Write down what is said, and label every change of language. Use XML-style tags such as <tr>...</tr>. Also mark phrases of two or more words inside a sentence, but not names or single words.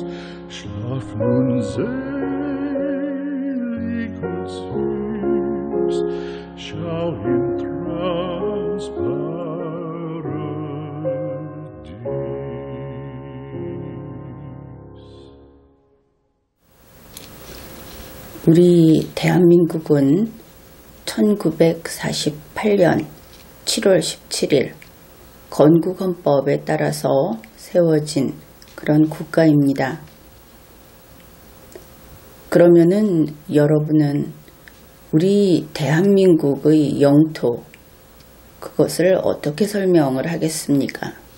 <de>Schlaf nun selig und süß, schau im Traumsparadies.</de> <ko>우리 대한민국은 1948년 7월 17일 건국헌법에 따라서 세워진 그런 국가입니다. 그러면은 여러분은 우리 대한민국의 영토, 그것을 어떻게 설명을 하겠습니까?</ko>